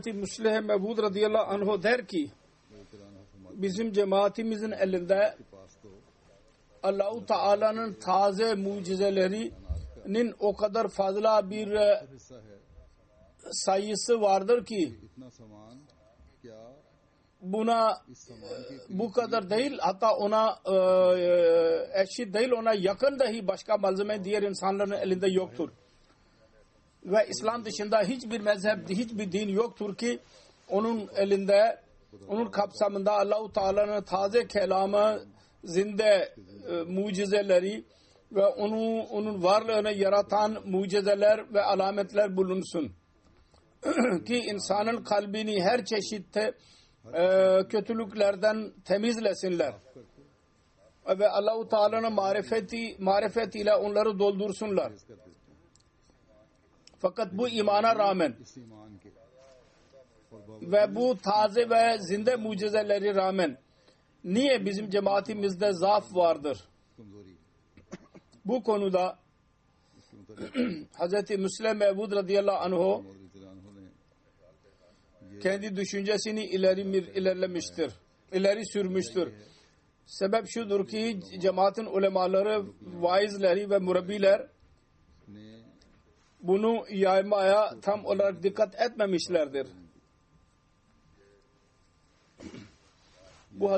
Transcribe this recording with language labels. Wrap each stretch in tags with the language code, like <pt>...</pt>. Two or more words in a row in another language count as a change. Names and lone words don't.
<tr>Müslim Mevud radıyallahu anh der ki bizim cemaatimizin elinde Allah-u Teala'nın taze mucizelerinin o kadar fazla bir sayısı vardır ki</tr> <hi>क्या</hi> <tr>buna</tr> <hi>इस सामान के</hi> <tr>bu kadar değil, hatta ona eşit değil, ona yakın dahi başka malzeme diğer insanların elinde yoktur. Ve İslam dışında hiçbir mezhep, hiçbir din yoktur ki onun elinde, onun kapsamında Allah-u Teala'nın taze kelamı, zinde mucizeleri ve onun varlığını yaratan mucizeler ve alametler bulunsun. Ki insanın kalbini her çeşitte kötülüklerden temizlesinler. Ve Allah-u Teala'nın marifetiyle onları doldursunlar. Fakat bu imana rağmen</tr> <hi>इस ईमान के</hi> <tr>ve bu taze ve zinde mucizeleri rağmen niye bizim cemaatimizde zaaf vardır?</tr> <hi>कमजोरी</hi> <tr>Bu konuda Hz. Müslim Mevud radıyallahu anh</tr> <hi>मौलवी ने</hi> <tr>kendi düşüncesini ileri sürmüştür. Sebep şudur ki cemaatin ulemaları, vaizleri ve murabbiler</tr> <hi>ने</hi> <tr>bunu yaymaya tam olarak dikkat etmemişlerdir. Bu Hz.</tr>